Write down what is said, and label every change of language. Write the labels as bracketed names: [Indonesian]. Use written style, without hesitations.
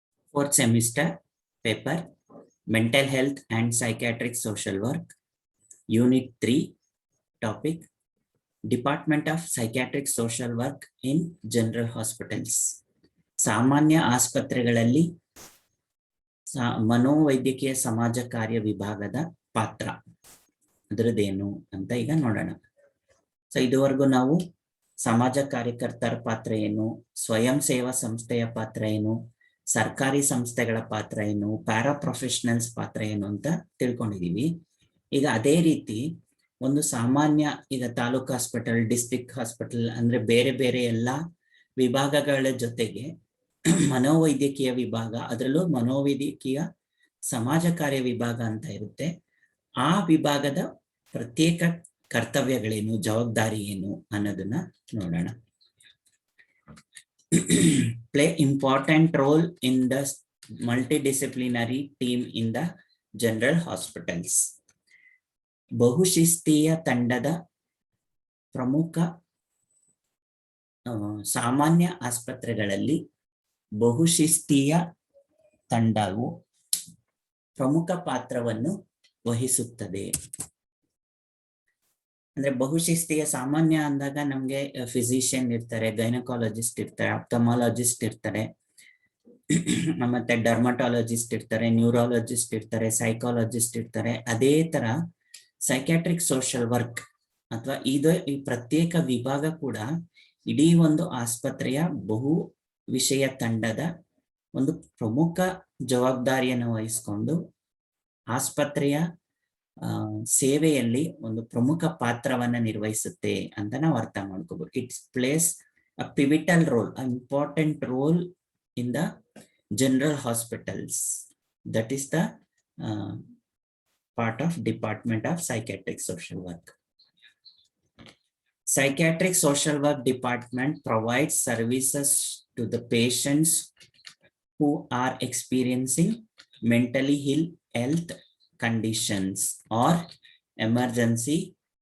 [English] Fourth semester paper, Mental Health and Psychiatric Social Work, Unit 3, topic, Department of Psychiatric Social Work in General Hospitals. [Kannada] ಸಾಮಾನ್ಯ ಆಸ್ಪತ್ರೆಗಳಲ್ಲಿ ಮನೋವೈದ್ಯಕೀಯ ಸಮಾಜ ಕಾರ್ಯ ವಿಭಾಗದ ಪಾತ್ರ ಅದರದ್ದೇನು ಅಂತ ಈಗ ನೋಡೋಣ. ಸೊ ಇದುವರೆಗೂ ನಾವು ಸಮಾಜ ಕಾರ್ಯಕರ್ತರ ಪಾತ್ರ ಏನು, ಸ್ವಯಂ ಸೇವಾ ಸಂಸ್ಥೆಯ ಪಾತ್ರ ಏನು, ಸರ್ಕಾರಿ ಸಂಸ್ಥೆಗಳ ಪಾತ್ರ ಏನು, ಪ್ಯಾರಾ ಪ್ರೊಫೆಷನಲ್ಸ್ ಪಾತ್ರ ಏನು ಅಂತ ತಿಳ್ಕೊಂಡಿದೀವಿ. ಈಗ ಅದೇ ರೀತಿ ಒಂದು ಸಾಮಾನ್ಯ ಈಗ ತಾಲೂಕು ಹಾಸ್ಪಿಟಲ್, ಡಿಸ್ಟ್ರಿಕ್ಟ್ ಹಾಸ್ಪಿಟಲ್ ಅಂದ್ರೆ ಬೇರೆ ಬೇರೆ ಎಲ್ಲ ವಿಭಾಗಗಳ ಜೊತೆಗೆ ಮನೋವೈದ್ಯಕೀಯ ವಿಭಾಗ, ಅದರಲ್ಲೂ ಮನೋವೈದ್ಯಕೀಯ ಸಮಾಜ ಕಾರ್ಯ ವಿಭಾಗ ಅಂತ ಇರುತ್ತೆ. ಆ ವಿಭಾಗದ ಪ್ರತ್ಯೇಕ ಕರ್ತವ್ಯಗಳೇನು, ಜವಾಬ್ದಾರಿ ಏನು ಅನ್ನೋದನ್ನ ನೋಡೋಣ. [English] Play important role in the multidisciplinary team in the general hospitals. [Kannada] ಬಹುಶಿಸ್ತೀಯ ತಂಡದ ಪ್ರಮುಖ ಸಾಮಾನ್ಯ ಆಸ್ಪತ್ರೆಗಳಲ್ಲಿ ಬಹುಶಿಸ್ತೀಯ ತಂಡವು ಪ್ರಮುಖ ಪಾತ್ರವನ್ನು ವಹಿಸುತ್ತದೆ. ಅಂದ್ರೆ ಬಹುಶಿಸ್ತೀಯ ಸಾಮಾನ್ಯ ಅಂದಾಗ ನಮ್ಗೆ ಫಿಸಿಷಿಯನ್ ಇರ್ತಾರೆ, ಗೈನಕಾಲಜಿಸ್ಟ್ ಇರ್ತಾರೆ, ಆಪ್ಥಮಾಲಜಿಸ್ಟ್ ಇರ್ತಾರೆ, ಮತ್ತೆ ಡರ್ಮಟಾಲಜಿಸ್ಟ್ ಇರ್ತಾರೆ, ನ್ಯೂರಾಲಜಿಸ್ಟ್ ಇರ್ತಾರೆ, ಸೈಕಾಲಜಿಸ್ಟ್ ಇರ್ತಾರೆ. ಅದೇ ತರ ಸೈಕ್ಯಾಟ್ರಿಕ್ ಸೋಷಿಯಲ್ ವರ್ಕ್ ಅಥವಾ ಈ ಪ್ರತ್ಯೇಕ ವಿಭಾಗ ಕೂಡ ಇಡೀ ಒಂದು ಆಸ್ಪತ್ರೆಯ ಬಹು ವಿಷಯ ತಂಡದ ಒಂದು ಪ್ರಮುಖ ಜವಾಬ್ದಾರಿಯನ್ನು ವಹಿಸಿಕೊಂಡು ಆಸ್ಪತ್ರೆಯ ಸೇವೆಯಲ್ಲಿ ಒಂದು ಪ್ರಮುಖ ಪಾತ್ರವನ್ನ ನಿರ್ವಹಿಸುತ್ತೆ ಅಂತ ನಾವು ಅರ್ಥ ಮಾಡ್ಕೋಬಹುದು. [English] It's plays a pivotal role, important role in the general hospitals. That is the part of Department of Psychiatric Social Work. Psychiatric Social Work Department provides services to the patients who are experiencing mentally ill health conditions or emergency